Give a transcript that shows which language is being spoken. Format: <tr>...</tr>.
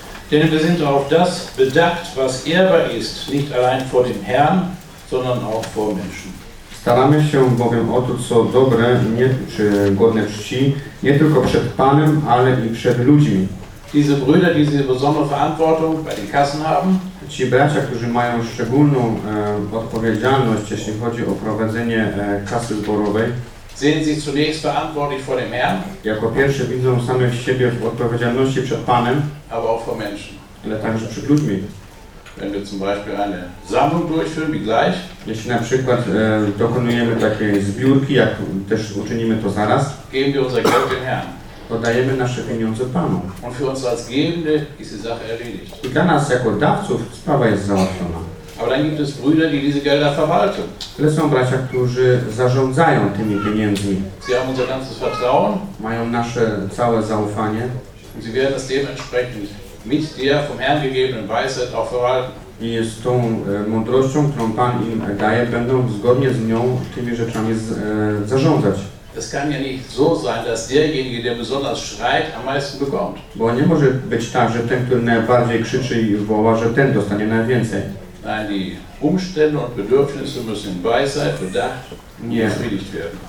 <de>Denn wir sind auf das bedacht, was ehrbar ist, nicht allein vor dem Herrn, sondern auch vor Menschen. Z</de> <pl>Staramy się bowiem o to, co dobre, nie, czy godne czci, nie tylko przed Panem, ale i przed ludźmi.</pl> <de>Diese Brüder, die diese besondere Verantwortung bei den Kassen haben.</de> <pl>Ci bracia, którzy mają szczególną odpowiedzialność, jeśli chodzi o prowadzenie kasy zborowej,</pl> <de>sehen sie zunächst verantwortlich vor dem Herrn,</de> <pl>jako pierwsze widzą samych siebie w odpowiedzialności przed Panem,</pl> <de>aber auch vor Menschen.</de> <pl>Ale także przed ludźmi.</pl> <de>Wenn wir zum Beispiel eine Sammlung durchführen, wie gleich.</de> <pl>Jeśli na przykład dokonujemy takiej zbiórki, jak też uczynimy to zaraz,</pl> <de>geben wir unser Geld dem Herrn.</de> <pl>Oddajemy nasze pieniądze Panu.</pl> <de>Und für uns als Gebende ist die Sache erledigt.</de> <pl>I dla nas jako dawców sprawa jest załatwiona.</pl> <de>Aber dann gibt es Brüder, die diese Gelder verwalten.</de> <pl>Ale są bracia, którzy zarządzają tymi pieniędzmi.</pl> <de>Sie haben unser ganzes Vertrauen.</de> <pl>Mają nasze całe zaufanie.</pl> <de>Und sie werden es dementsprechend mit der vom Herrn gegebenen Weisheit auch verwalten.</de> <pl>I z tą mądrością, którą Pan im daje, będą zgodnie z nią tymi rzeczami zarządzać.</pl> <de>Es kann ja nicht so sein, dass derjenige, der besonders schreit, am meisten bekommt.</de> <pl>Bo nie może być tak, że ten, który najbardziej krzyczy i woła, że ten dostanie najwięcej.</pl> <de>Nein, die Umstände und Bedürfnisse müssen in Weisheit, bedacht und befriedigt werden.</de>